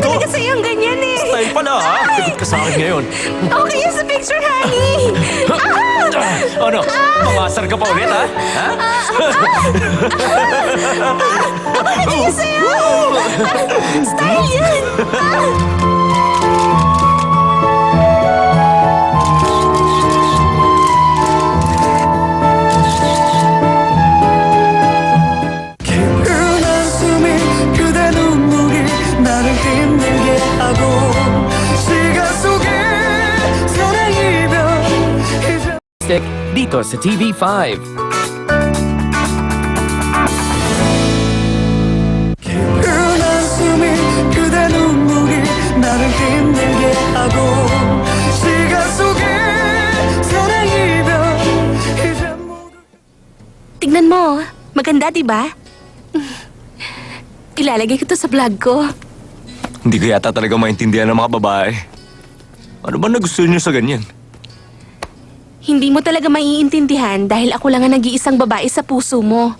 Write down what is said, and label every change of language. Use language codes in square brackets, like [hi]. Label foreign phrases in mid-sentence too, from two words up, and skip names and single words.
[tl] rito? talaga sa'yo ang ganyan eh? Style pala, ha? Lagot ka sa akin ngayon. Okay yan sa picture, honey! Ano? Pangasar ka pa ulit, ha? Ha? Ganyan sa'yo! Style yan! [ko] 흔한 숨이 그대 눈물이 나를 힘들게 하고 시간 속에 사랑 이별 이제 [tl] Stick dito sa TV5. [ko] 흔한 숨이 그대 눈물이 나를 힘들게 하고 시간 속에 사랑 이별 이제 모두 [tl] Tignan mo, maganda, di ba? Ilalagay ko to sa vlog ko. Hindi ko yata talaga maintindihan ng mga babae. Ano ba nagustuhan niyo sa ganyan? Hindi mo talaga maiintindihan dahil ako lang ang nag-iisang babae sa puso mo.